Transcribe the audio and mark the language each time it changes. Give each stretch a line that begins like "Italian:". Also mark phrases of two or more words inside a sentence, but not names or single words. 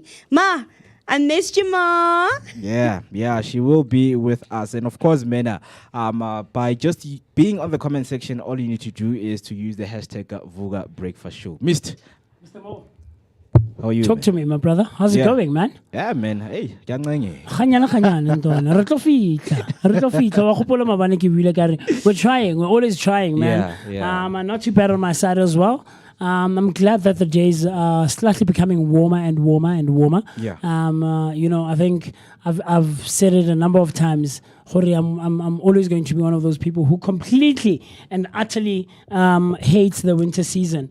English: Ma, I missed you, Ma. Yeah, she will be with us. And of course, Mena, by just being on the comment section, all you need to do is to use the hashtag Vooka Breakfast Show. Mr. Mo, how are you? talk to me, my brother. How's it going, man? Yeah, man. Hey,
Southern Sotho: Khanyana ntwana. Re tlo fitla. Wa gopola mabane ke buile ka re,
English: we're trying. We're always trying, man. Yeah. I'm not too bad on my side as well. I'm glad that the days are slightly becoming warmer and warmer and warmer. Yeah. You know, I think I've said it a number of times. I'm always going to be one of those people who completely and utterly hates the winter season.